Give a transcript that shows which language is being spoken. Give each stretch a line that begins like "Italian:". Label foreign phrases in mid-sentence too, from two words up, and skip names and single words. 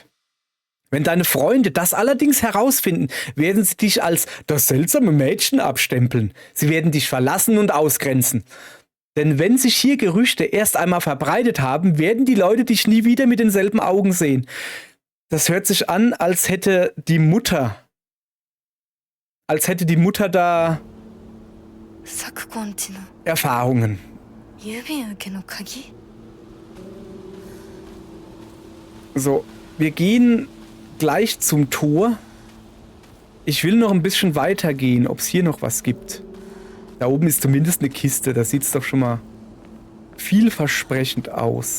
German: Wenn deine Freunde das allerdings herausfinden, werden sie dich als das seltsame Mädchen abstempeln. Sie werden dich verlassen und ausgrenzen. Denn wenn sich hier Gerüchte erst einmal verbreitet haben, werden die Leute dich nie wieder mit denselben Augen sehen. Das hört sich an, als hätte die Mutter da 昨今ちの Erfahrungen.
Japanese: 郵便受けの鍵
German: So, wir gehen gleich zum Tor. Ich will noch ein bisschen weitergehen, ob es hier noch was gibt. Da oben ist zumindest eine Kiste, da sieht es doch schon mal vielversprechend aus.